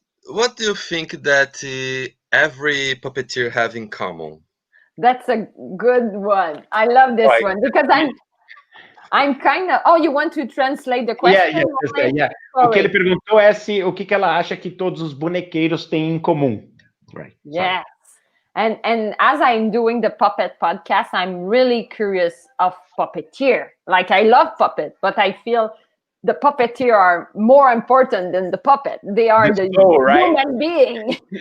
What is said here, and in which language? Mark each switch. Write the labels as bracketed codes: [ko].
[en] What do you think that every puppeteer have in common? That's a good one. I love this one because I'm kind of. Oh, you want to translate the question? Yeah. [pt] O que ele perguntou é o que ela acha que todos os bonequeiros têm em comum. [en] Right. Yes. And as I'm doing the puppet podcast, I'm really curious of puppeteer. Like I love puppet, but I feel the puppeteer are more important than the puppet. They are the human being.